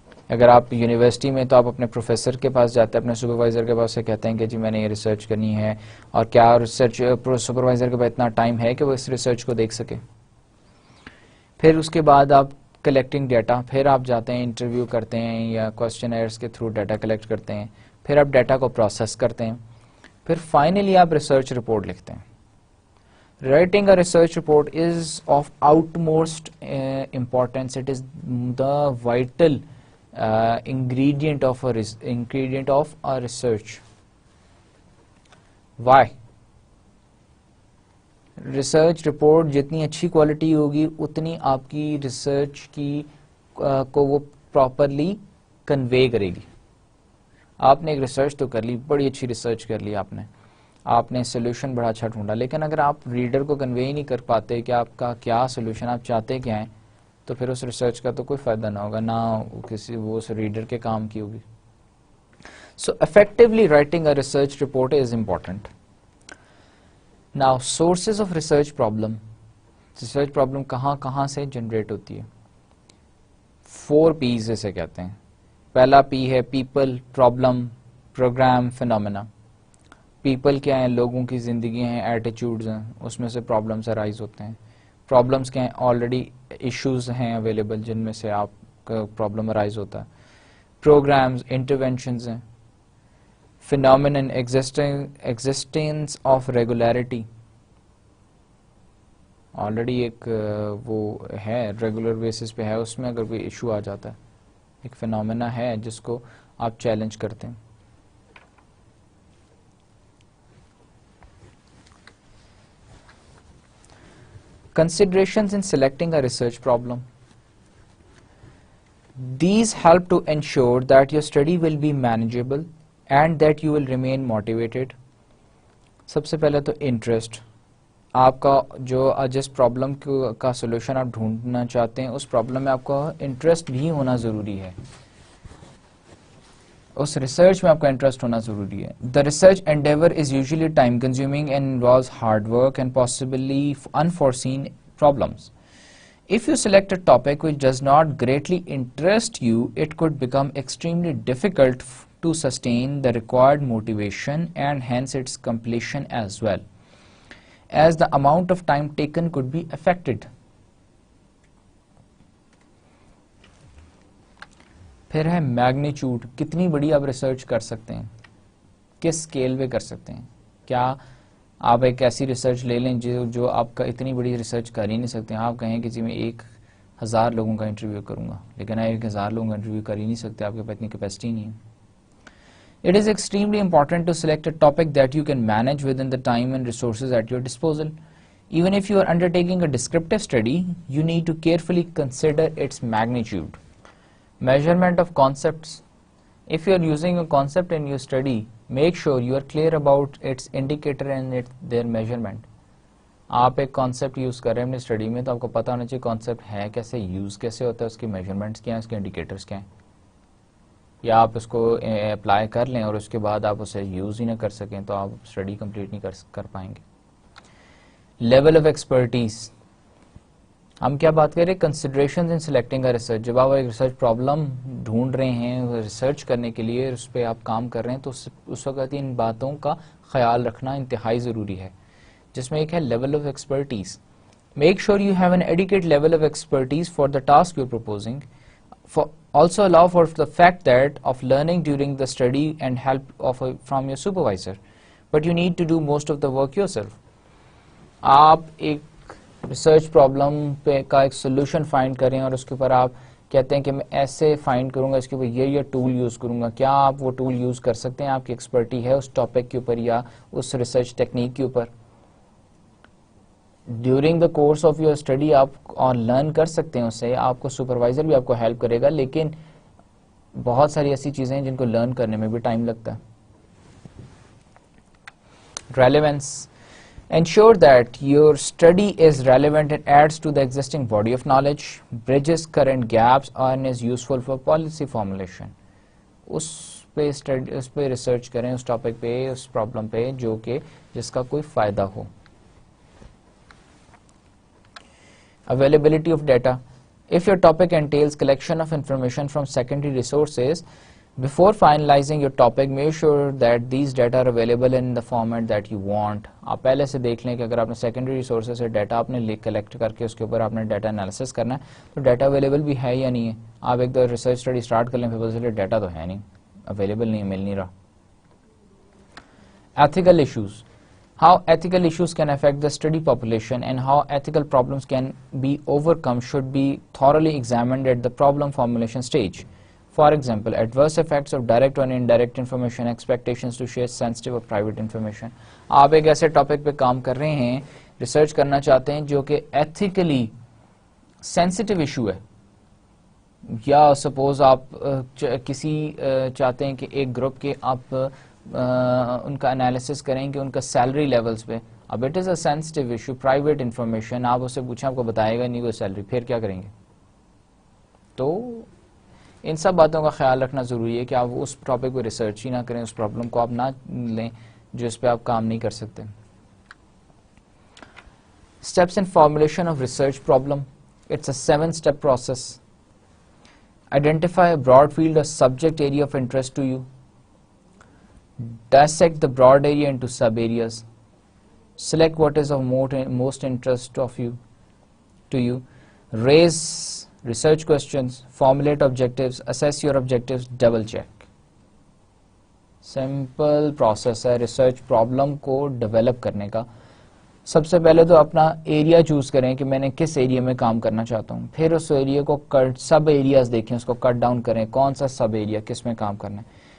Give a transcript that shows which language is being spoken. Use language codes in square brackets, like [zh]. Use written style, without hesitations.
[ur] اگر آپ یونیورسٹی میں تو آپ اپنے پروفیسر کے پاس جاتے ہیں, اپنے سپروائزر کے پاس سے کہتے ہیں کہ جی میں نے یہ ریسرچ کرنی ہے, اور کیا ریسرچ سپروائزر کے پاس اتنا ٹائم ہے کہ وہ اس ریسرچ کو دیکھ سکے. پھر اس کے بعد آپ کلیکٹنگ ڈیٹا, پھر آپ جاتے ہیں انٹرویو کرتے ہیں یا کوشچنرز کے تھرو ڈیٹا کلیکٹ کرتے ہیں, پھر آپ ڈیٹا کو پروسیس کرتے ہیں, پھر فائنلی آپ ریسرچ رپورٹ لکھتے ہیں. [en] Writing a research report is of utmost importance. It is the vital ingredient of a research. Why? [ur] Research report جتنی اچھی کوالٹی ہوگی اتنی آپ کی ریسرچ کی کو وہ پراپرلی کنوے کرے گی. آپ نے ایک ریسرچ تو کر لی, بڑی اچھی ریسرچ کر لی آپ نے سولوشن بڑا اچھا ڈھونڈا, لیکن اگر آپ ریڈر کو کنوے ہی نہیں کر پاتے کہ آپ کا کیا سولوشن, آپ چاہتے کیا ہیں, تو پھر اس ریسرچ کا تو کوئی فائدہ نہ ہوگا, نہ کسی وہ اس ریڈر کے کام کی ہوگی. [en] So effectively writing a research report is important. Now, sources of research problem. [ur] Research problem کہاں سے جنریٹ ہوتی ہے؟ 4 P's اسے کہتے ہیں. پہلا پی ہے people, problem, programme, phenomena. People کیا ہیں؟ لوگوں کی زندگی ہیں, ایٹیچیوڈز ہیں, اس میں سے پرابلمس ارائز ہوتے ہیں. پرابلمس کیا ہیں؟ آلریڈی ایشوز ہیں اویلیبل جن میں سے آپ کا پرابلم ارائز ہوتا ہے. پروگرامز انٹرونشنز ہیں. Phenomenon existence of regularity, already ایک وہ ہے ریگولر بیسس پہ ہے, اس میں اگر کوئی ایشو آ جاتا ہے, ایک فینومینا ہے جس کو آپ چیلنج کرتے ہیں. [en] Considerations in selecting a research problem. These help to ensure that your study will be manageable and that you will remain motivated. [ur] سب سے پہلے تو انٹرسٹ, آپ کا جو جس پرابلم کا سولوشن آپ ڈھونڈنا چاہتے ہیں اس پرابلم میں آپ کا انٹرسٹ بھی ہونا ضروری ہے, اس ریسرچ میں آپ کا انٹرسٹ ہونا ضروری ہے. [en] The research endeavour is usually time consuming and involves hard work and possibly unforeseen problems. If you select a topic which does not greatly interest you, it could become extremely difficult to sustain the required motivation and hence its completion as well, as the amount of time taken could be affected. [ur] پھر ہے magnitude, کتنی بڑی آپ research کر سکتے ہیں, کس scale پہ کر سکتے ہیں. کیا آپ ایک ایسی ریسرچ لے لیں جو آپ کا اتنی بڑی ریسرچ کر ہی نہیں سکتے. آپ کہیں کہ جی میں 1000 لوگوں کا انٹرویو کروں گا, لیکن آپ 1000 لوگوں کا انٹرویو کر ہی نہیں سکتے, آپ کے پاس اتنی کیپیسٹی نہیں ہے. [en] It is extremely important to select a topic that you can manage within the time and resources at your disposal. Even if you are undertaking a descriptive study, you need to carefully consider its magnitude. Measurement of concepts. If you are using a concept in your study, make sure you are clear about its indicator and their measurement. [ur] آپ ایک concept use کر رہے ہیں اپنی study میں, تو آپ کو پتا ہونا چاہیے کانسیپٹ ہے کیسے, یوز کیسے ہوتا ہے, اس کی میجرمنٹس کیا ہیں, اس کے انڈیکیٹرس کیا ہیں. یا آپ اس کو اپلائی کر لیں اور اس کے بعد آپ اسے یوز ہی نہ کر سکیں تو آپ اسٹڈی کمپلیٹ نہیں کر پائیں گے. [en] Level of expertise. [ur] ہم کیا بات کر رہے ہیں؟ [en] Considerations in selecting a research. [ur] جب آپ ایک ریسرچ پرابلم ڈھونڈ رہے ہیں ریسرچ کرنے کے لیے، اس پہ آپ کام کر رہے ہیں، تو اس وقت ان باتوں کا خیال رکھنا انتہائی ضروری ہے، جس میں ایک ہے level of expertise. [en] Make sure you have an adequate level of expertise for the task you proposing. Also allow for the fact that of learning during the study and help from your supervisor, but you need to do most of the work yourself. [ur] آپ ایک research problem پہ کا ایک solution find کریں اور اس کے اوپر آپ کہتے ہیں کہ میں ایسے فائنڈ کروں گا، اس کے اوپر یہ ٹول یوز کروں گا. کیا آپ وہ ٹول یوز کر سکتے ہیں؟ آپ کی ایکسپرٹی ہے اس ٹاپک کے اوپر یا اس ریسرچ ٹیکنیک کے اوپر. [en] during the course of your study [ur] آپ اور لرن کر سکتے ہیں اس سے. آپ کو سپروائزر بھی آپ کو ہیلپ کرے گا، لیکن بہت ساری ایسی چیزیں ہیں جن کو لرن کرنے میں بھی ٹائم لگتا ہے. [en] Relevance. Ensure that your study is relevant and adds to the existing body of knowledge, bridges current gaps, and is useful for policy formulation. [ur] اس پہ ریسرچ کریں، اس ٹاپک پہ، اس پرابلم پہ جو کہ جس کا کوئی فائدہ ہو. [en] Availability of data. If your topic entails collection of information from secondary resources, before finalizing your topic, make sure that these data are available in the format that you want. [ur] آپ پہلے سے دیکھ لیں کہ اگر آپ نے سیکنڈری ریسورسز سے ڈیٹا آپ نے کلیکٹ کر کے اس کے اوپر آپ نے ڈیٹا انالیسس کرنا ہے تو ڈیٹا اویلیبل بھی ہے یا نہیں ہے. آپ ایک دفعہ ریسرچ اسٹڈی اسٹارٹ کر لیں پھر پتہ چلے ڈیٹا تو ہے نہیں، اویلیبل نہیں، مل نہیں رہا. [en] Ethical issues. How ethical issues can affect the study population and how ethical problems can be overcome should be thoroughly examined at the problem formulation stage. For example, adverse effects of direct or indirect information, expectations to share sensitive or private information. [ur] آپ ایک ایسے topic پہ کام کر رہے ہیں، research کرنا چاہتے ہیں جو کہ ایتھیکلی سینسٹیو ایشو ہے، یا سپوز آپ کسی چاہتے ہیں کہ ایک گروپ کے آپ ان کا انالیسس کریں کہ ان کا سیلری لیولز پہ. اب [en] it is a sensitive issue, [ur] private information, آپ اس سے پوچھیں آپ کو بتائے گا نہیں کوئی سیلری، پھر کیا کریں گے؟ تو ان سب باتوں کا خیال رکھنا ضروری ہے کہ آپ اس ٹاپک پہ ریسرچ ہی نہ کریں، اس پرابلم کو آپ نہ لیں جو اس پہ آپ کام نہیں کر سکتے. [en] Steps in formulation of research problem. It's a 7-step process. Identify a broad field or subject area of interest to you. Dissect the broad area into sub-areas. Select what is of most interest to you. Raise research questions. Formulate objectives. Assess your objectives. Double check. Simple process [ur] ہے research problem کو develop کرنے کا. سب سے پہلے تو اپنا area choose کریں کہ میں نے کس ایریا میں کام کرنا چاہتا ہوں. پھر اس ایریا کو سب ایریاز دیکھیں، اس کو کٹ ڈاؤن کریں، کون سا سب ایریا کس میں کام کرنا ہے.